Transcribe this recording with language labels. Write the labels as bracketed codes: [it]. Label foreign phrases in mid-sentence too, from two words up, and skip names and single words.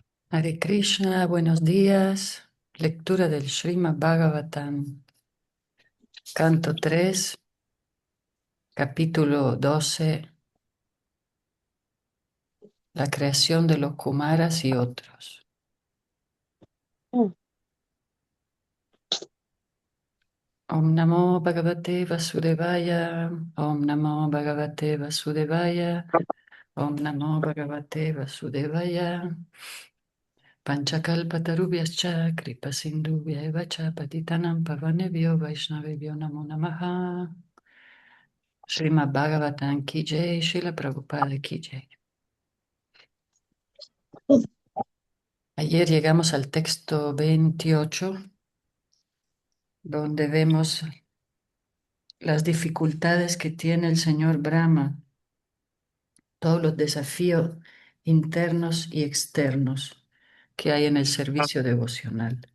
[sa] Hare Krishna, [es] buenos días. Lectura del Srimad Bhagavatam, canto 3, capítulo 12, la creación de los Kumaras y otros. Mm. [sa] Om Namo Bhagavate Vasudevaya, Om Namo Bhagavate Vasudevaya, Om Namo Bhagavate Vasudevaya. Panchakalpatarubhyascha kripa sindhubhya eva cha patitanam pavanebhyo vaishnavebhyo namo namaha. [hi] Srimad Bhagavatam ki jai, Srila Prabhupada ki jai. [es] Ayer llegamos al texto 28, donde vemos las dificultades que tiene el señor Brahma, todos los desafíos internos y externos que hay en el servicio devocional.